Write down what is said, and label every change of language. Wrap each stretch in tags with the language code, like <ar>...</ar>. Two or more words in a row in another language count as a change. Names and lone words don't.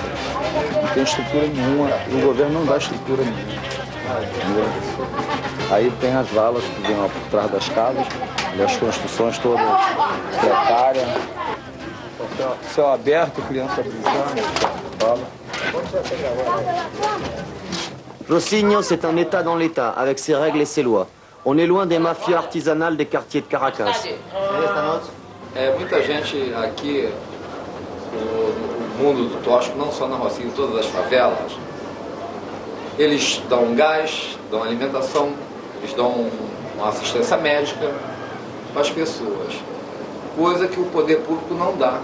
<pt>Não tem estrutura nenhuma, e o governo não dá estrutura nenhuma. Entendeu? Aí tem as valas que vêm lá por trás das casas, e as construções todas precárias. Céu aberto, criança brincando.</pt> <fr>Rocinho, c'est un État dans l'État, avec ses règles et ses lois. On est loin des mafias artisanales des quartiers de Caracas.</fr> <pt>Muita gente aqui, no mundo do tóxico, não só na Rocinha, em todas as favelas, eles dão gás, dão alimentação, eles dão uma assistência médica para as pessoas, coisa que o poder público não dá.</pt>